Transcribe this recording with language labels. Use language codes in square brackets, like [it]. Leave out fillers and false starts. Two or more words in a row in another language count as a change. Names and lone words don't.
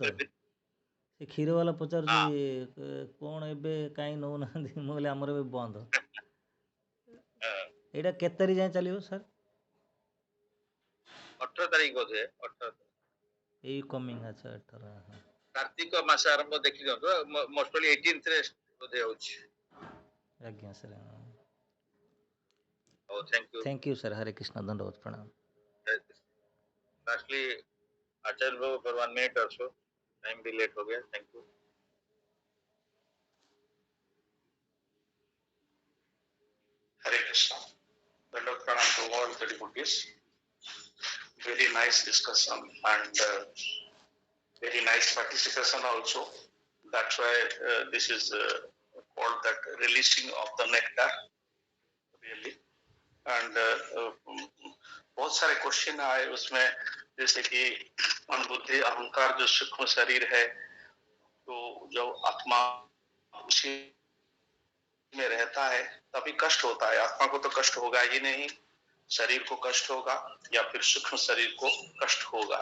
[or] ସେ କ୍ଷୀର ବାଲା ପଚାରୁଛି କ'ଣ ଏବେ କାହିଁ ନେଉନାହାନ୍ତି? ମୁଁ କହିଲି ଆମର ଏବେ ବନ୍ଦ। ଏଇଟା କେତେ ତାରିଖ ଯାଏଁ ଚାଲିବ ସାର୍? 18 ତାରିଖ ବୋଧେ, 18 ଏଇ କମିଂ। ଆଚ୍ଛା, 18। କାର୍ତ୍ତିକ ମାସ ଆରମ୍ଭ ଦେଖି ଦିଅନ୍ତୁ ମୋଷ୍ଟଲି 18th ରେ ବୋଧେ ହଉଛି। [hi] आज्ञा सर। ओ [en] Thank you sir. [hi] हरे कृष्णा, दंडवत प्रणाम। लास्टली आचार्य बाबू [en] for 1 minute [hi] और सो, टाइम भी लेट हो गया। [en] Thank you. Hare Krishna. [hi] दंडवत प्रणाम [en] to all the devotees. Very nice discussion and very nice participation also. That's why this is called that releasing of the nectar, really. [hi] And बहुत सारे क्वेश्चन आए उसमें, जैसे कि मन बुद्धि अहंकार जो सूक्ष्म शरीर है, तो जब आत्मा उसी में रहता है तभी कष्ट होता है। आत्मा को तो कष्ट होगा ही नहीं, शरीर को कष्ट होगा या फिर सूक्ष्म शरीर को कष्ट होगा।